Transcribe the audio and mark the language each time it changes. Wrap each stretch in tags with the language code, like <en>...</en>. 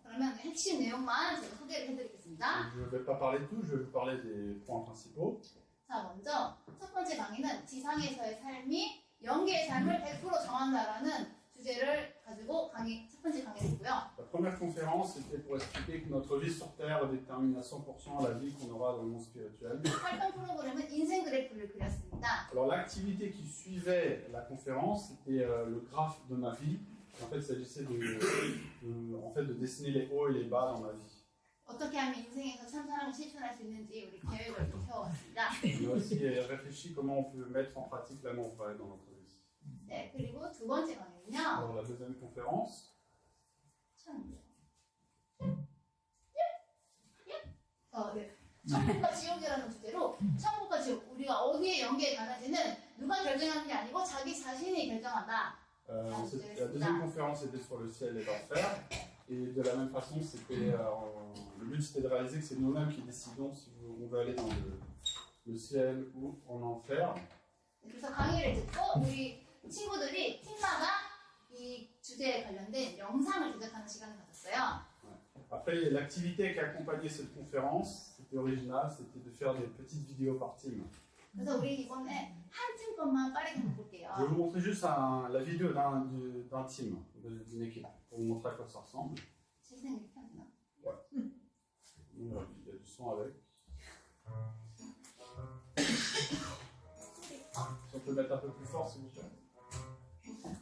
<ko>그러면 핵심 내용만 제가 소개를 해드리겠습니다.</ko> <fr>Je ne vais pas parler de tout, je vais vous parler des points principaux.</fr> <ko>자, 먼저 첫 번째 강의는 지상에서의 삶이 영계의 삶을 100% 정한다라는 주제를 가지고 첫 번째 강의를 했고요.</ko> <fr>La première conférence, c'était pour expliquer que notre vie sur Terre détermine à 100% la vie qu'on aura dans le monde spirituel.</fr> <ko>활동 프로그램은 인생 그래프를 그렸습니다.</ko> <fr>Alors l'activité qui suivait la conférence, c'était le graphe de ma vie. En fait, il s'agissait de dessiner les hauts et les bas dans ma vie.</fr> <ko>어떻게 하면 인생에서 참 사랑을 실천할 수 있는지 우리 계획을 좀 세워왔습니다.</ko> <fr>On a aussi réfléchi comment on peut mettre en pratique l'amour vrai dans notre vie.</fr> <ko>네, 그리고 두 번째 강의는요.</ko> <fr>Alors la deuxième conférence,</fr> <ko>네. 천국과 지옥이라는 주제로 천국과 지옥, 우리가 어디에 연계에 가는지는 누가 결정하는 게 아니고 자기 자신이 결정한다.</ko> <fr>la deuxième conférence était sur le ciel et l'enfer. Et de la même façon, le but c'était de réaliser que c'est nous-mêmes qui décidons si on veut aller dans le ciel ou en enfer.</fr> <ko>그래서 강의를 듣고 우리 친구들이 팀마다 이 주제에 관련된 영상을 제작하는 시간을 가졌어요.</ko> <fr>Après, l'activité qui accompagnait cette conférence, c'était original, c'était de faire des petites vidéos par team.</fr> <ko>그래서 우리 이번에 한 팀 것만 빠르게 볼게요.</ko> <fr>Je vais vous montrer juste la vidéo d'un team, d'une équipe, pour vous montrer à quoi ça ressemble.</fr> <ko>실생 이렇게 하나?</ko> <fr>Il y a du son avec. Si on peut mettre un peu plus fort, s'il vous plaît.</fr>